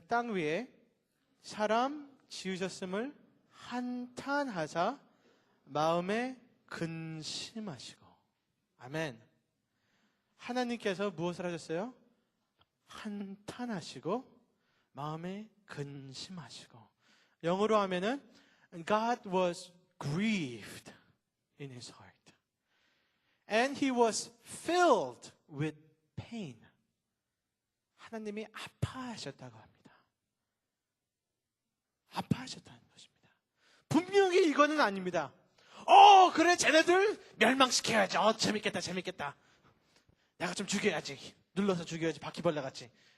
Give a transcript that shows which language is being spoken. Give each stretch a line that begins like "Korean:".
Korean: 땅 위에 사람 지으셨음을 한탄하사 마음에 근심하시고. 아멘. 하나님께서 무엇을 하셨어요? 한탄하시고 마음에 근심하시고. 영어로 하면은
English: God was grieved in his heart. And he was filled with pain.
Korean: 하나님이 아파하셨다고 합니다. 아파하셨다는 것입니다. 분명히 이거는 아닙니다. 그래, 쟤네들 멸망시켜야지. 재밌겠다. 내가 좀 죽여야지. 눌러서 죽여야지. 바퀴벌레 같이.